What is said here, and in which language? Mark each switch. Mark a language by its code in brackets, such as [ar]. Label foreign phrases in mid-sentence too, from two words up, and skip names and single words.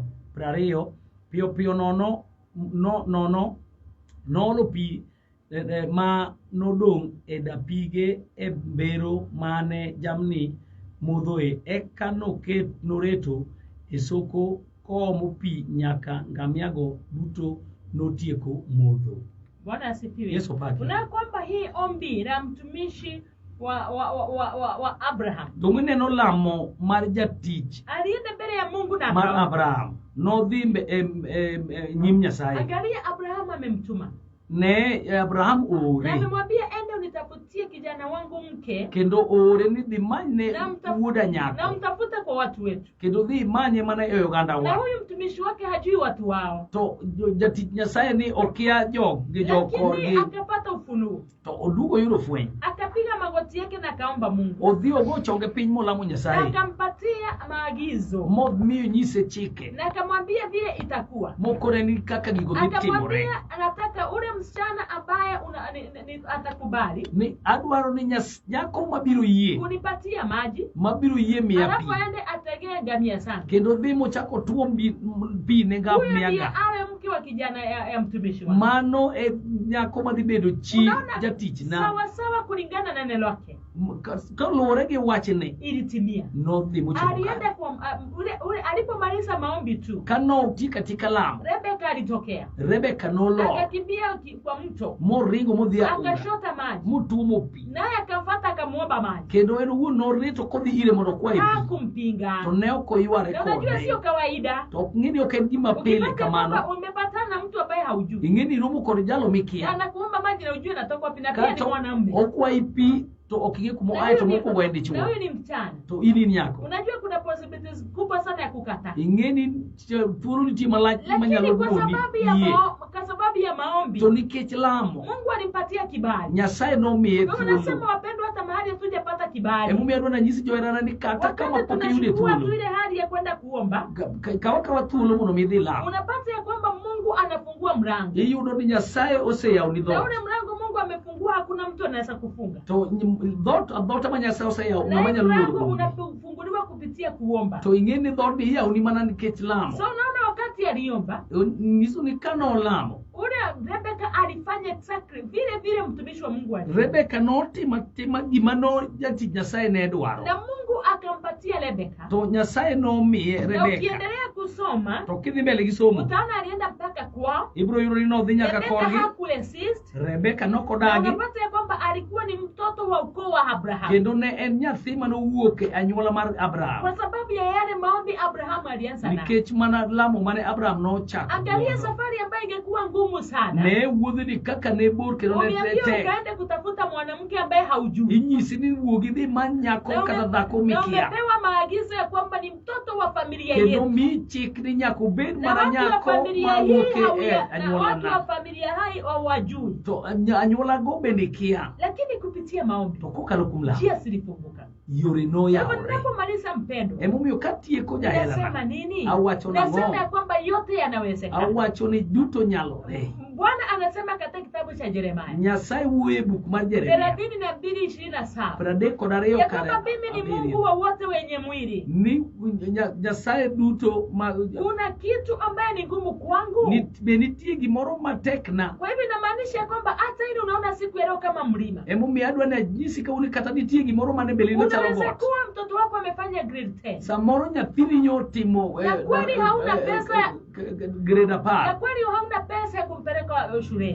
[luo] 20 Piyo nono noolo pi ma nodong' e dapige e mbero mane jamni modhoe, eka noreto e soko koomo pi nyaka ngamiago duto notieko modho. [sw] Bwana asifiwe. [luo] Yesu paki. [sw] Unaona kwamba hii ombi la mtumishi wa Abraham, [luo] Dung'ine lamo mar jatich [sw] alienda mbele ya Mungu na [luo] mar Abraham, nodhi nyim Nyasaye. [sw] Angalia, Abraham amemtuma, [luo] Ne Abraham ore, [sw] na amemwambia ende unitafutie kijana wangu mke, [luo] kendo ore ni dhi manye wuoda na nyako, [sw] mtafute kwa watu wetu. [luo] kendo dhi manye mana e oganda [sw] Na [luo] wa. [sw] huyu mtumishi wake hajui watu wao, [luo] To jatich Nyasaye ni okia [sw] lakini akapata ufunuo, [luo] to odugo yudo fweny. [sw] akapiga magoti yake na kaomba Mungu, [luo] Odhi ogo chonge piny molamo [sw] na [luo] Nyasaye, [sw] akampatia maagizo, [luo] momiyo nyise chike, [sw] na akamwambia vile itakuwa. [luo] mokore ni kaka gigo dhi timore. [sw] Akamwambia anataka ule msichana ambaye atakubali [luo] Ni adwaro ni nyako mabiro yie, [sw] kunipatia maji, [luo] mabiro yie miya pi, [sw] alafu aende ategee ngamia sana. [luo] kendo dhi mochako tuom pi ne [sw] Huyo ndiye [luo] ngamia. [sw] awe mke wa kijana ya mtumishi wake. [luo] Mano e nyako madhi bedo chi [sw] Unaona, [luo] jatich na. [sw] sawa sawa kulingana na neno lake. [luo] kaluwore gi wachni [sw] ilitimia. [luo] nodhi mochopo [sw] Alienda kwa alipomaliza maombi tu, [luo] kanoti katika lamo [sw] Rebeka alitokea, [luo] Rebeka nolor [sw] akakimbia kwa mto, [luo] moringo modhi aora [sw] akashota maji, [luo] motuomo pi, [sw] naye akamfuata akamuomba maji. [luo] kendo en owuon norito kodhi ire mondo kwaye pi, [sw] Hakumpinga. [luo] to ne ok oyware [sw] Na unajua [luo] kode. [sw] sio kawaida. [luo] To ok ng'e ni ok en gima pile [sw] Ukipata kwamba [luo] kamano. [sw] umepatana na mtu ambaye haujui, [luo] Ing'e ni iromo kod jalo mikia, [sw] anakuomba maji na ujue natoka wapi, na pia ni [luo] kato [sw] mwanamume. [luo] okwayi pi to ok ing'e kuma oaye to mokwongo en [sw] Na [luo] dichuo, [sw] huyu ni mchana. [luo] to in nyako. [sw] Unajua kuna possibilities kubwa sana ya kukataa. [luo] Ing'e ni thuolo nitie malach [sw] Lakini [luo] manyalo [sw] kwa [luo] duoni [sw] sababu ya maombi, [luo] to nikech lamo [sw] Mungu alimpatia kibali. [luo] Nyasaye nomiye [sw] Kwa unasema [luo] thuolo. [sw] wapendwa, hata mahali hatujapata kibali, [luo] Emomiyo adwa nanyisi joherana ni kata kama [sw] wakati [luo] pok iyude [sw] tunachukua tu [luo] thuolo, [sw] ile hali ya kwenda kuomba, [luo] kawa thuolo mondo mi idhi lamo, [sw] unapata ya kwamba Mungu anafungua mlango. [luo] iyudo ni Nyasaye oseyawoni [sw] Na [luo] dhoot. [sw] ule mlango Mungu amefungua, hakuna mtu anaweza kufunga. [luo] To dhoot ma Nyasaye oseyawo [sw] Na [luo] ng'ama [sw] hii [luo] nyalo [sw] mlango [luo] luoro kuom. [sw] unafunguliwa kupitia kuomba. [luo] To ing'e ni dhoot iyawoni mana nikech lamo. [sw] So unaona wakati aliomba, [luo] Nyiso ni kanolamo, [sw] ule Rebeka alifanya vile mtumishi wa Mungu alifanya. [luo] Rebeka notima gima no jatich Nyasaye ne dwaro. [sw] Na Mungu akampatia Rebeka. [luo] To Nyasaye nomiye [sw] Na [luo] Rebeka. [sw] ukiendelea kusoma, [luo] To kidhi mbele gi somo, [sw] utaona alienda mpaka kwao. [luo] ibiro yudo ni nodhi nyaka Rebeka korgi. [sw] hakuresist. Rebeka Na [luo] nokodagi, [sw] unapata ya kwamba alikuwa ni mtoto wa ukoo wa Abraham. [luo] kendo ne en nyathi manowuok e anyuola mar Abraham. [sw] Kwa sababu ya yale maombi Abraham alianza nayo. [luo] Nikech mana lamo mane Abraham nochako. [sw] Angalia safari ambayo ingekuwa ngumu sana. [luo] Ne wuodhi ni kaka ne bor kendo ne [sw] Umeambiwa [luo] tek. [sw] ukaende kutafuta mwanamke ambaye haujui. [luo] Inyisi ni wuogi dhi many nyako kata dhako [sw] Na [luo] mikia. [sw] umepewa maagizo ya kwamba ni mtoto wa familia [luo] Kendo [sw] yetu. [luo] mi chik ni nyako bed [sw] Na [luo] mana [sw] watu wa [luo] nyako [sw] familia hii [luo] mawuok e [sw] na [luo] anyuola [sw] watu wa [luo] na. [sw] familia hai hawajui. [luo] To anyuola go bende kia. [sw] Lakini kupitia maombi, [luo] To kokalo kuom lamo, [sw] njia zilifunguka. [luo] yore [sw] Kama [luo] noyawore. [sw] tunapomaliza mpendo, [luo] Emomiyo katieko [sw] nasema [luo] jaherana, [sw] nini? [luo] awacho [sw] Nasema [luo] nang'o? [sw] ya kwamba yote yanawezekana. [luo] Awacho ni duto nyalore. [sw] Bwana anasema katika kitabu cha Yeremia [luo] Nyasaye wuoyo e buk mar Jeremia 32:27 32 [sw] ya [luo] kare [sw] kwamba mimi ni Mungu [luo] abiriyo. [sw] wa wote wenye mwili. [luo] Ni Nyasaye duto [sw] Kuna kitu ambaye ni ngumu kwangu. [luo] be nitie gimoro matekna. [sw] Kwa hivyo inamaanisha kwamba hata ile unaona siku ya leo kama mlima. [luo] Emomiyo adwa ni anyisi kauni kata nitie gimoro mane belino chalo [sw] Unaweza [luo] got. [sw] kuwa mtoto wako amefanya grade 10. [luo] Samoro nyathini nyotimo [sw] Na kweli hauna pesa. [luo] grade [sw] Na 10. kweli hauna pesa ya kumpeleka shuleni.